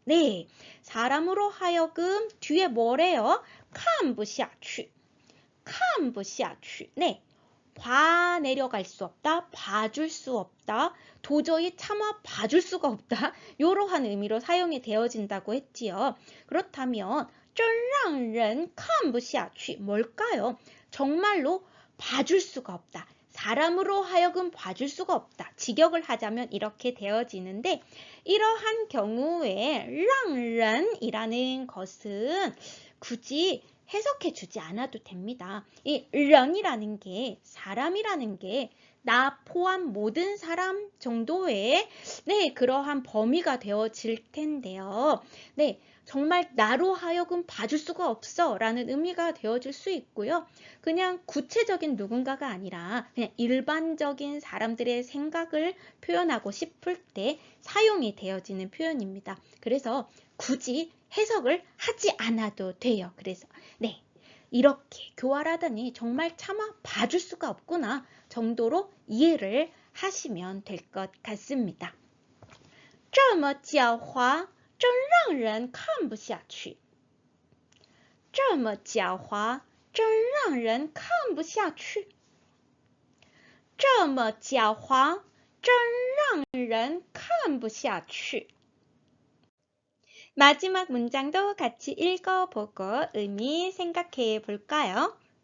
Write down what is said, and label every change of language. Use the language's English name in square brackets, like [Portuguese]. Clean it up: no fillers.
[Korean] 네, 사람으로 하여금 뒤에 뭐래요? [Chinese] 看不下去.看不下去. [Korean] 네, 봐 내려갈 수 없다, 봐줄 수 없다, 도저히 참아 봐줄 수가 없다. 이러한 의미로 사용이 되어진다고 했지요. 그렇다면 [Chinese] 真让人看不下去 [Korean] 뭘까요? 정말로 봐줄 수가 없다. 사람으로 하여금 봐줄 수가 없다. 직역을 하자면 이렇게 되어지는데 이러한 경우에 让人이라는 것은 굳이 해석해 주지 않아도 됩니다. 이 人이라는 게 사람이라는 게 나 포함 모든 사람 정도의 네, 그러한 범위가 되어질 텐데요. 네, 정말 나로 하여금 봐줄 수가 없어 라는 의미가 되어질 수 있고요. 그냥 구체적인 누군가가 아니라 그냥 일반적인 사람들의 생각을 표현하고 싶을 때 사용이 되어지는 표현입니다. 그래서 굳이 해석을 하지 않아도 돼요. 그래서 네, 이렇게 교활하다니 정말 차마 봐줄 수가 없구나 정도로 이해를 하시면 될 것 같습니다. [Chinese] 这么狡猾真让人看不下去这么狡猾真让人看不下去这么狡猾真让人看不下去 [Korean] 마지막 문장도 같이 읽어보고 의미 생각해 볼까요?